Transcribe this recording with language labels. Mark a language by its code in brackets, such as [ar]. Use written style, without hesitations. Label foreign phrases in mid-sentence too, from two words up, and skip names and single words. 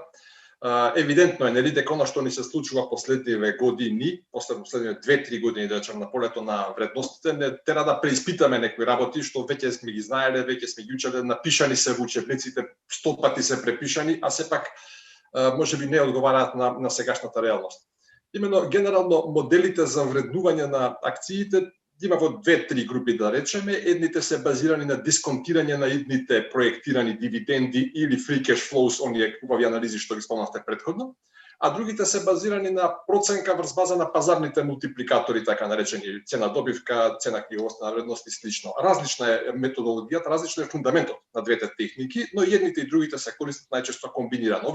[mk] Евидентно е дека она што ни се случува последниве години, последниве 2-3 години, да речем, на полето на вредностите, не тера да преиспитаме некои работи што веќе сме ги знаеле, веќе сме ги учеле, напишани се во учебниците, 100 пати се препишани, а сепак можеби не одговараат на сегашната реалност. Именно генерално моделите за вреднување на акциите има во 2-3 групи, да речеме. Едните се базирани на дисконтирање на идните проектирани дивиденди или [en] free cash flows, [mk] оние убави анализи што ги спомнавте претходно, а другите се базирани на проценка врз база на пазарните мултипликатори, така наречени цена добивка, цена книговодствена вредност и слично. Различна е методологијата, различно е фундаментот на двете техники, но и едните и другите се користат најчесто комбинирано.